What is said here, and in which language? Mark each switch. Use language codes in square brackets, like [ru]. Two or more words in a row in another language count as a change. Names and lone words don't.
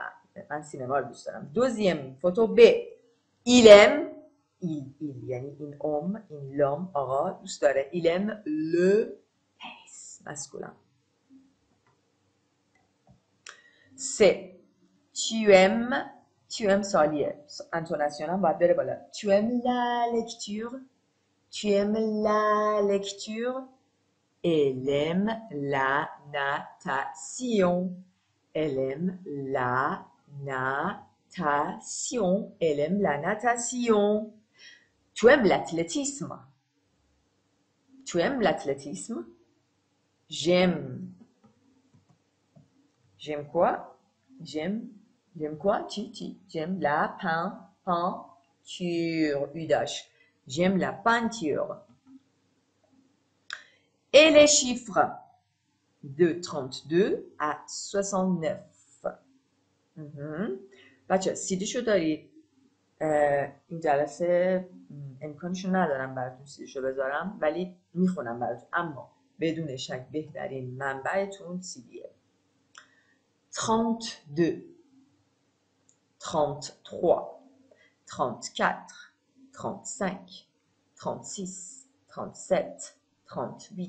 [fr] Un cinéma, deuxième photo B, il aime, il y a une homme, l'homme, il aime le tennis masculin. C'est tu aimes [fa] سالیه، انتوناسیون هم باید بره بالا. [fr] tu aimes la lecture. Elle aime la natation. Elle aime la natation. Tu aimes l'athlétisme. J'aime quoi? J'aime quoi? J'aime la peinture. Udash. J'aime la peinture. Et les chiffres de 32 à 69. [fa] بچه سیدیشو دارید این جلسه امکانشو ندارم براتون سیدیشو بذارم ولی میخونم براتون اما بدون شک بهترین منبعتون سیدیه 32 33 34 35 36 37 38